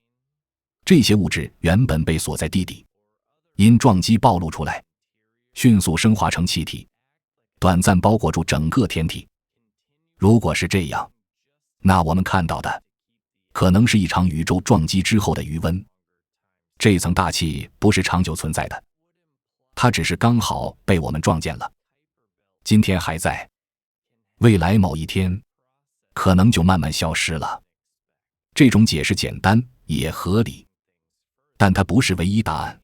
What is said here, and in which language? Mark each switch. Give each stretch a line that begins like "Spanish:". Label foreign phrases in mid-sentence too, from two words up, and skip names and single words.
Chinese: 這些物質原本被锁在地底，因撞擊暴露出來，迅速升華成氣體，短暫包裹住整個天體。如果是這樣，那我們看到的可能是一場宇宙撞擊之後的餘溫。這層大氣不是長久存在的，它只是剛好被我們撞見了。今天還在，未來某一天可能就慢慢消失了。這種解釋簡單也合理，但它不是唯一答案。